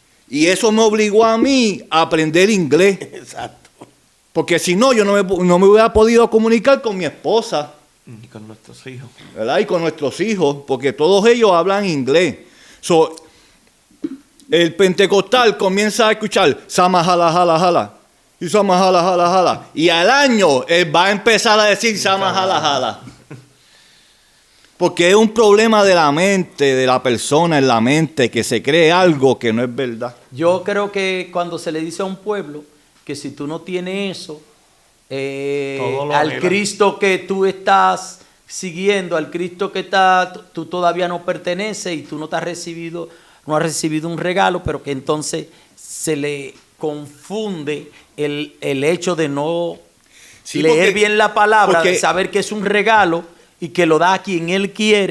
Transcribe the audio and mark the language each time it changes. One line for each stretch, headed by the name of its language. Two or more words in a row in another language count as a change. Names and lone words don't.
Spanish: Y eso me obligó a mí a aprender inglés. Exacto. Porque si no, yo no me hubiera podido comunicar con mi esposa. Y con nuestros hijos. ¿Verdad? Y con nuestros hijos, porque todos ellos hablan inglés. So, el pentecostal comienza a escuchar Sama jala jala jala y Sama jala jala jala, y al año él va a empezar a decir Sama jala jala, porque es un problema de la mente, de la persona en la mente, que se cree algo que no es verdad. Yo creo que cuando se le dice a un pueblo que si tú no tienes eso, al Cristo que tú estás siguiendo, al Cristo que tú todavía no perteneces y tú no has recibido un regalo, pero que entonces se le confunde el hecho de no leer bien la palabra, de saber que es un regalo y que lo da a quien él quiere.